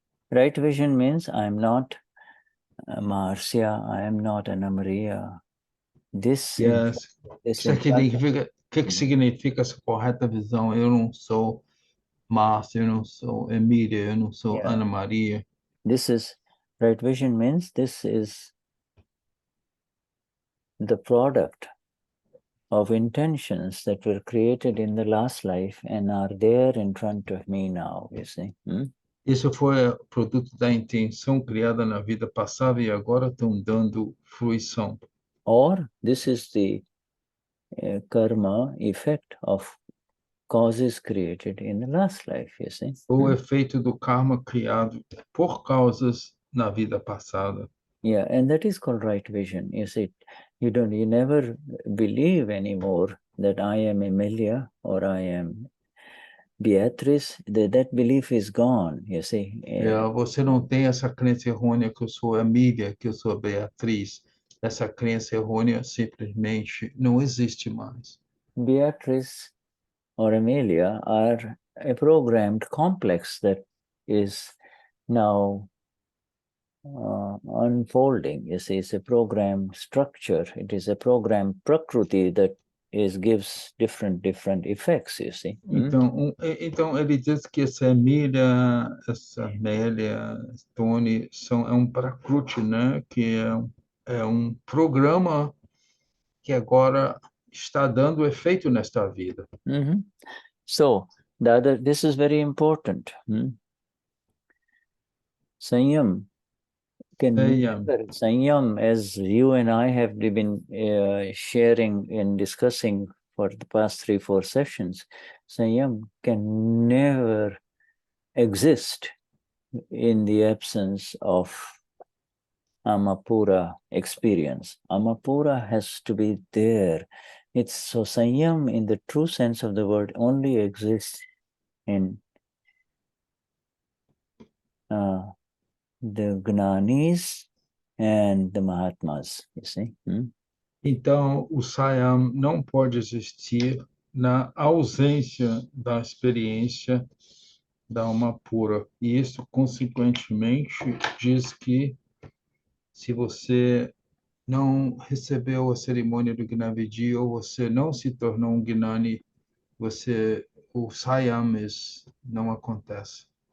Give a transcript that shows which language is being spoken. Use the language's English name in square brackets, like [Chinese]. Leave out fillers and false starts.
[English] Right vision means I'm not Marcia, I am not Ana Maria. This [Portuguese] significa, o que significa essa correta visão? Eu não sou Márcia, eu não sou Emília, eu não sou Ana Maria. [English] This is right vision means this is the product of intentions that were created in the last life and are there in front of me now, you see. [Portuguese] Isso foi produto da intenção criada na vida passada e agora estão dando fruição. [English] Or this is the karma effect of causes created in the last life, you see. [Portuguese] O efeito do karma criado por causas na vida passada. [English] Yeah, and that is called right vision. You see, you never believe anymore that I am Emilia or I am Beatrice. That belief is gone, you see. [Portuguese] Você não tem essa crença errônea que eu sou Emília, que eu sou Beatriz. Essa crença errônea simplesmente não existe mais. [English] Beatrice or Amelia are a programmed complex that is now unfolding. You see, it's a program structure. It is a program prakruti that gives different effects, you see. [Portuguese] Então ele diz que essa Emília, essa Amélia, Tony, é um prakruti, né? Que é um programa que agora está dando efeito nesta vida. [English] So, this is very important. Saiyam Saiyam, as you and I have been sharing and discussing for the past 3-4 sessions, Saiyam can never exist in the absence of Amapura experience. Amapura has to be there. It's so Saiyam in the true sense of the word only exists in the Gnanis and the Mahatmas, you see. [Portuguese] Então, o Saiyam não pode existir na ausência da experiência da alma pura. E isso, consequentemente, diz que se você não recebeu a cerimônia do Gnavidi ou você não se tornou um Gnani, o Saiyam não acontece.